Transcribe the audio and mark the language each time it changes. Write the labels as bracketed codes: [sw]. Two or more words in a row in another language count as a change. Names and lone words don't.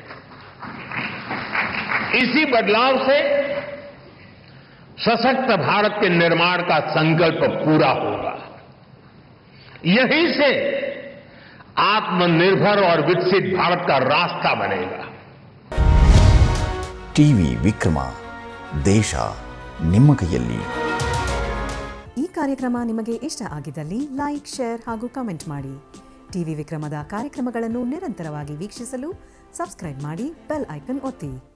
[hi] इसी बदलाव से सशक्त भारत के निर्माण का संकल्प पूरा होगा। यहीं से आत्मनिर्भर और विकसित भारत का रास्ता बनेगा। [kn] ಟಿವಿ ವಿಕ್ರಮ, ದೇಶ ನಿಮ್ಮ ಕೈಯಲ್ಲಿ. ಈ ಕಾರ್ಯಕ್ರಮ ನಿಮಗೆ ಇಷ್ಟ ಆಗಿದ್ದಲ್ಲಿ ಲೈಕ್, ಶೇರ್ ಹಾಗೂ ಕಮೆಂಟ್ ಮಾಡಿ. ಟಿವಿ ವಿಕ್ರಮದ ಕಾರ್ಯಕ್ರಮಗಳನ್ನು ನಿರಂತರವಾಗಿ ವೀಕ್ಷಿಸಲು ಸಬ್ಸ್ಕ್ರೈಬ್ ಮಾಡಿ, [en] bell icon [kn] ಒತ್ತಿ.